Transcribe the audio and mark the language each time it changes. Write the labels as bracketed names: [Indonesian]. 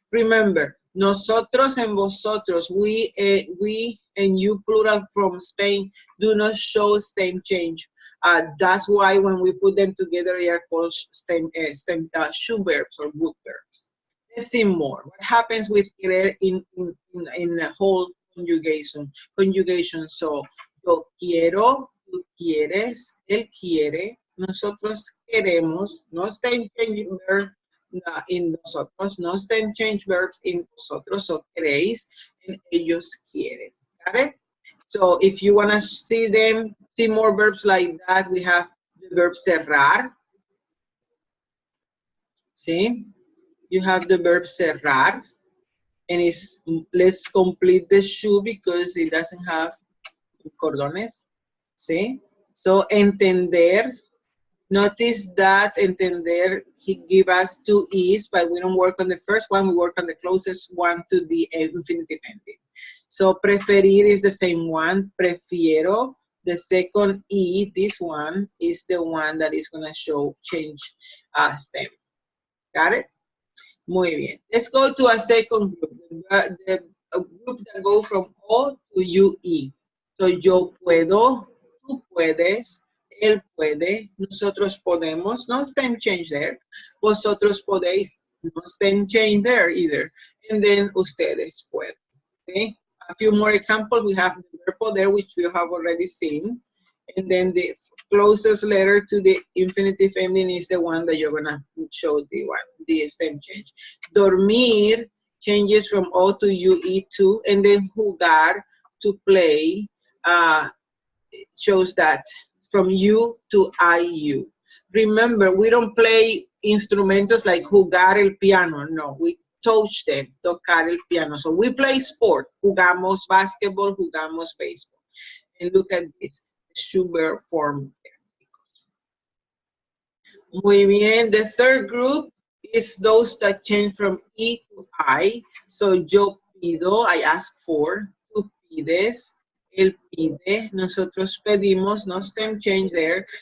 [English] Remember, nosotros and vosotros, we and you plural from Spain do not show stem change. That's why when we put them together, they are called shoe verbs or good verbs. Let's see more. What happens with querer in the whole conjugation? So, [Spanish] yo quiero, tú quieres, él quiere, nosotros queremos, [English] no stem change verb in nosotros, no stem change verbs in nosotros, so [Spanish] queréis, [English] and [Spanish] ellos quieren. [English] Got it? So if you want to see more verbs like that, we have the verb cerrar. See? You have the verb cerrar, and it's let's complete the shoe because it doesn't have cordones. See? So entender. Notice that entender, he give us two E's, but we don't work on the first one, we work on the closest one to the infinitive ending. So preferir is the same one, prefiero. The second E, this one, is the one that is gonna show change stem. Got it? [Spanish] Muy bien. [English] Let's go to a second group, a group that go from O to UE. [Spanish] So yo puedo, tú puedes, él puede, nosotros podemos, [English] no stem change there. [Spanish] Vosotros podéis, [English] no stem change there either. And then ustedes pueden. Okay? A few more examples. We have the verb poder, which we have already seen. And then the closest letter to the infinitive ending is the one that you're gonna show the stem change. Dormir changes from O to UE2, and then jugar, to play, shows that from U to IU. Remember, we don't play instrumentos like [Spanish] jugar el piano. [English] No, we touch them, [Spanish] tocar el piano. [English] So we play sport. [Spanish] Jugamos basketball, jugamos baseball. [English] And look at this, shoe verb form. [Spanish] Muy bien. [English] The third group is those that change from E to I. So [Spanish] yo pido, [English] I ask for. [Spanish] Tú pides, él pide, nosotros pedimos, [English] no stem change there.